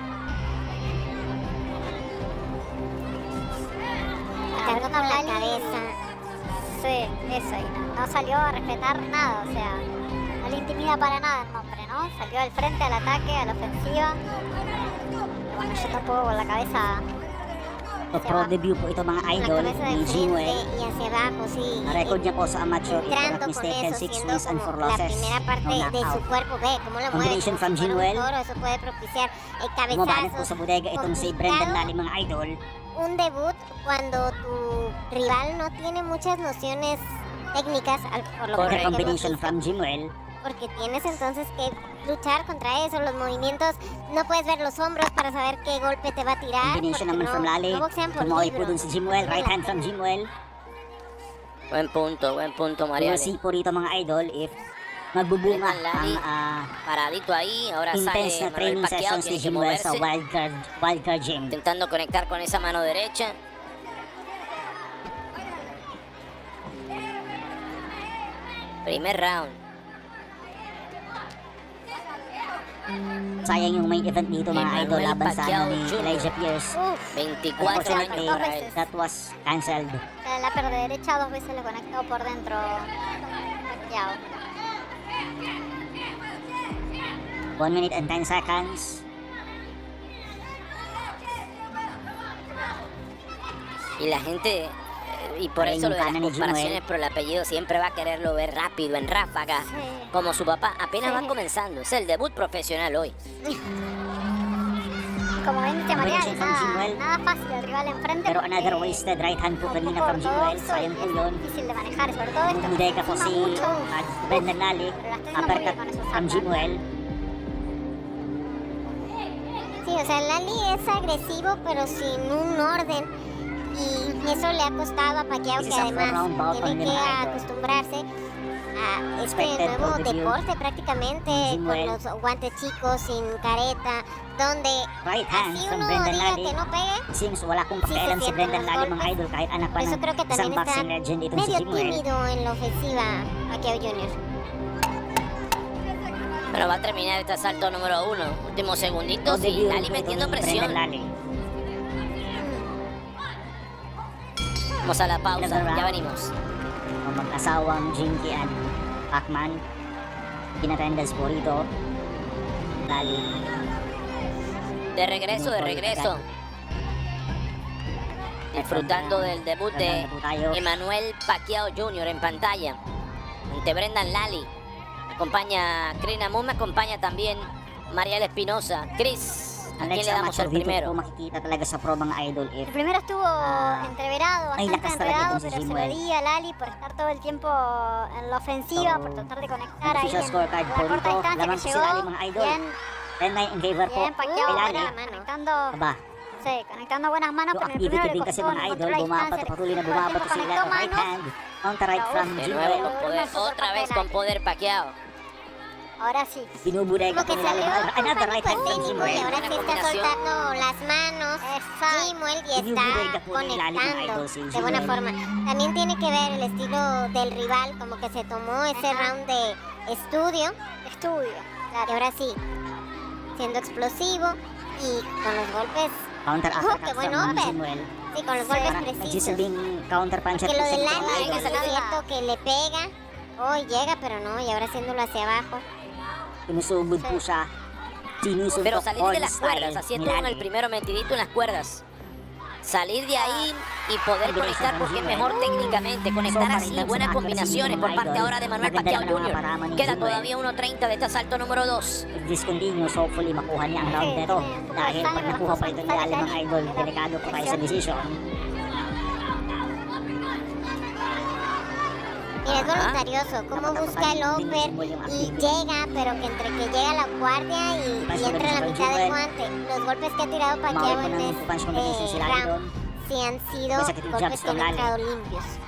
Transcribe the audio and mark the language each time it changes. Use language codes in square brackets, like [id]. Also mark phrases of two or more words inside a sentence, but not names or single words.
[es] Cargó con la cabeza. Sí, eso. Y no salió a respetar nada, o sea... No le intimida para nada el hombre, ¿no? Salió al frente, al ataque, a la ofensiva. Bueno, yo tampoco con la cabeza... [tl] So, [en] pro debut [tl] po ito mga idol ni Jimuel. [es] Y hacia abajo, sí. [en] Record [tl] niya po sa [en] amateur, if I'm not mistaken, 6 wins and 4 losses. [es] La primera parte No de su [en] knockout. [es] cuerpo, ve cómo lo mueve. [en] Combination from Jimuel. [es] Eso puede propiciar [tl] Bumabanat po [es] cabezazos. [tl] sa bodega itong si Brendan Lally mga idol. [es] Un debut cuando tu rival no tiene muchas nociones técnicas, por lo [en] The [es] que [en] combination from Jimuel. [es] porque tienes entonces que luchar contra eso, los movimientos, no puedes ver los hombros para saber qué golpe te va a tirar. [en] Combination naman from Lally. [es] No boxean por [tl] Tumoy po [es] libro. [tl] dun si Jimuel. [en] Right hand from Jimuel. [es] Buen punto, Mariela. [en] We'll see [tl] po rito mga idol if magbubunga Brendan Lally. ang [es] Paradito ahí, ahora [en] intense [es] sale [tl] na Manuel [en] training [tl] Pacquiao, session si [es] tiene que [tl] Jimuel sa [es] moverse, [tl] Wildcard Gym. [es] intentando conectar con esa mano derecha. Primer round. [tl] Sayang yung main event dito mga Emanuel idol laban sa Pacquiao ni Jr. Elijah Pierce. [es] 24 años [en] Unfortunately, [es] para él. [en] that was cancelled. [es] La perna derecha 2 veces le conectó por dentro. Pacquiao. [en] 1 minute and 10 seconds. [es] Y la gente, y por Ahí eso lo de las ganan y comparaciones, Jimuel. pero el apellido siempre va a quererlo ver rápido, en ráfaga, Sí. como su papá. Apenas Sí. va comenzando, es el debut profesional hoy. Como ven, dice Mariana, [en] Combination from Jimuel. [es] nada fácil el rival enfrente. Pero porque [en] another wasted right hand po [es] un [tl] kanina [es] poco [en] from Jimuel. [es] ortodoxo [tl] Sayang po [es] y [tl] yun. [es] es difícil de manejar, sobre todo esto. [tl] Bumideka po [es] lastima [tl] si [es] mucho. [tl] Brendan Lally. [es] Pero la está haciendo muy [en] Uppercut [es] bien con esos [en] from [es] uppercuts. [en] Jimuel. [es] Sí, o sea, Lally es agresivo, pero sin un orden. Y eso le ha costado a Pacquiao, [en] This [es] que [en] is a [es] además [en] four-round bout [es] tiene [en] only, [es] que [tl] mga idol. [es] acostumbrarse a este [en] Expected [es] nuevo [en] for debut. [es] deporte prácticamente, [en] Jimuel. [es] con los guantes chicos, sin careta, donde [en] Right hand [es] así [en] from [es] uno [en] Brendan [es] diga [en] Lally. [es] que no pegue. [tl] Seems wala kong [es] Sí, se [tl] pakialam si [es] sienten [tl] Brendan [es] los [tl] Lally mga [es] golpes. [tl] idol kahit anak [es] Por [tl] pa [es] eso [tl] ng [es] creo que [tl] isang [es] también está [en] boxing legend [tl] itong si [es] medio [tl] Jimuel. [es] tímido en la ofensiva Pacquiao Jr. Pero va a terminar este asalto número 1. Últimos segunditos Todo y [tl] debut [es] Lally [tl] po ito [es] metiendo [tl] ni [es] presión. [tl] Brendan Lally. [es] Vamos a la pausa, [en] Another [es] ya [en] round. [es] venimos. [tl] Ang mag-asawang Jinky and Pacman. Inatendas po rito. Lally. [es] De regreso. Disfrutando del debut de Emanuel Pacquiao Jr. en pantalla. Ante Brendan Lally. Me acompaña Kirina Moon, me acompaña también Mariela Espinosa. Chris, ¿a quién [tl] Alex [es] le damos [tl] Amateur [es] el [tl] dito po [es] primero? [tl] makikita talaga sa pro mga idol if [es] El primero estuvo entreverado, [tl] ay, [es] bastante [tl] lakas talaga [es] entreverado, [tl] itong si [es] pero se lo [tl] Jimuel. [es] di a Lali por estar todo el tiempo en la ofensiva, [tl] So, [es] por tratar de conectar ahí [en] official [es] en [en] scorecard [es] la [tl] po [es] corta [tl] rito. [es] distancia [tl] Laban [es] que [tl] po si [es] llegó. [tl] Lally mga idol. [es] Bien, [en] 10-9 in favor po [es] bien, Pacquiao [tl] kay Lally. [es] ahora conectando, [tl] Aba, [es] sí, conectando buenas manos, [tl] yung [es] pero en el primero [en] activity [es] le [tl] din kasi [es] costó, [tl] mga [es] no [tl] idol, [es] controló la [tl] bumabat [es] distancia, [tl] patuloy na [es] todo el [tl] bumabat [es] tiempo [tl] po sila [es] conectó [tl] ng [en] right [es] manos. [en] hand. Counter right from [es] De [en] Jimuel. [es] nuevo, otra vez con poder Pacquiao. Ahora sí. [tl] Binuburega [es] Como [tl] po [es] que [tl] nila [es] salió [en] yung another right hand from [es] técnico y [en] Jimwell. [es] ahora sí está Combinación. soltando las manos Jimwell y [tl] Binuburega [es] está [tl] po nila yung [es] conectando [tl] idol si [es] de buena [tl] Jimwell. [es] forma. También tiene que ver el estilo del rival, como que se tomó ese round de estudio. Claro. Y ahora sí, siendo explosivo y con los golpes. [en] Counter [es] ¡Oh, [en] uppercut [es] qué buen [en] from [es] upper! [en] Jimwell. [es] Sí, con los golpes [tl] Parang [es] precisos. [en] nagsisilbing counter puncher [es] Que lo [tl] po [es] del [tl] siya [es] Lali [tl] nitong [es] es [tl] idol. [es] cierto que le pega. Oh, llega, pero no, y ahora haciéndolo hacia abajo. [tl] Sinusugod po siya. Sinusugod [es] Pero [tl] po [es] salir de [en] all [es] las cuerdas, [en] style [es] así [tl] ni [es] estuvo en el [tl] Lali. [es] primero metidito en las cuerdas. Salir de ahí y poder conectar porque es mejor técnicamente. Conectar así, buenas combinaciones por parte ahora de Manuel Pacquiao Jr. Queda todavía 1.30 de este asalto número 2. [en] If this continues, hopefully [tl] makuha niya ang round nito. Dahil pag nakuha pa ito ni Lali mga idol, delikado po tayo sa decision. [es] Mira, es voluntarioso, cómo busca el upper y llega, pero que entre que llega la guardia y entra en la mitad del guante. Los golpes que ha tirado Pacquiao en este round sí han sido golpes que no han entrado limpios.